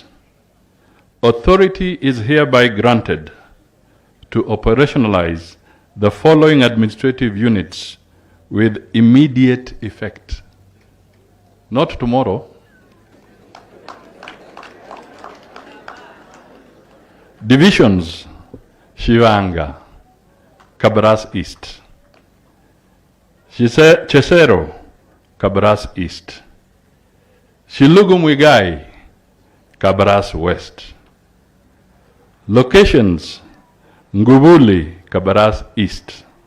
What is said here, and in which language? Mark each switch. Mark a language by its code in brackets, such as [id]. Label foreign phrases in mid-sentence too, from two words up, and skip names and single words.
[en] Authority is hereby granted to operationalize the following administrative units with immediate effect. Not tomorrow. Divisions: Shivanga, Kabras East. Chesero, Kabras East. Shilugumwigai, Kabras West. Locations: Ngubuli, Kabras East.